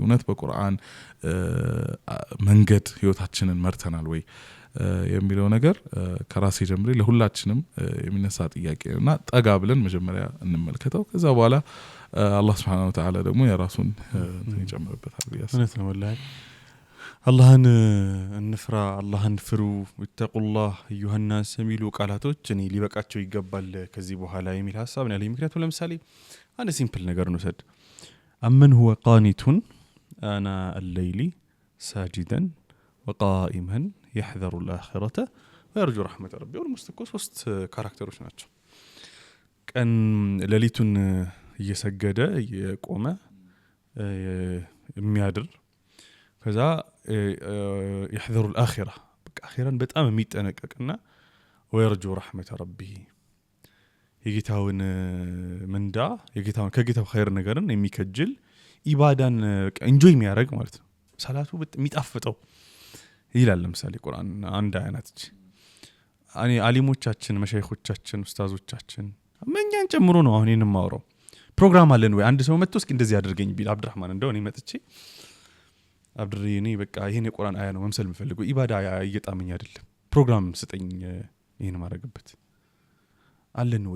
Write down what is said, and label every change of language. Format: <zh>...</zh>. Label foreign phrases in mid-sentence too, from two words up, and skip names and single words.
<am>እውነት በቁርአን መንገድ ህይወታችንን መርተናል ወይ የሚለው ነገር ከራሴ ጀምሬ ለሁላችንም የሚነሳ ጥያቄ ነውና ጠጋ ብለን መጀመሪያ እንመልከተው። ከዛ በኋላ አላህ</am> <ar>سبحانه وتعالى</ar> <am>ደግሞ የራሱን ይጨምርበታል ብያስ ነው። ወላሂ አላህን እንፍራ፣ አላህን ፍሩ፣</am> <ar>واتقوا الله أيها الناس</ar> <am>የሚሉ ቃላቶች እኔ ሊበቃቸው ይገባል ከዚህ በኋላ የሚል ሐሳብ ነው ያለኝ። ምክንያቱም ለምሳሌ አንድ ሲምፕል ነገር ነው ሰድ አመን</am> <ar>هو قانت آناء الليل ساجدا وقائما يحذر الآخرة ويرجو رحمة ربي والمستقو</ar> <am>ሶስት ካራክተሮች ናቸው። ቀን ሌሊቱን እየሰገደ እየቆመ የሚያድር ከዛ</am> <ar>يحذر الآخرة</ar> <am>በቃ አኺራን በጣም የሚጠነቀቅና</am> <ar>ويرجو رحمة ربي</ar> <am>የጌታውን መንዳ የጌታውን ከጌታው ኸይር ነገርን የሚከጅል ኢባዳን ኢንጆይ የሚያደርግ ማለት ነው። ሰላቱ የሚጣፍጠው ይላል። ለምሳሌ ቁርአን አንድ አይነት እኔ አሊሞቻችን መሻይኾቻችን ኡስታዞቻችን መኛን ጨምሮ ነው አሁን እኔን ማውራው ፕሮግራም አለን ወይ አንድ ሰው መጥቶ እስኪ እንደዚህ ያደርገኝ ቢል አብዱራህማን እንደው እኔ መጥቼ አብዱሪ እኔ በቃ ይሄን የቁርአን አያ ነው መምሰል የምፈልገው ኢባዳ እየጣመኝ አይደለም ፕሮግራም ስጠኝ ይሄን ማድረግበት አለን ወይ?</am>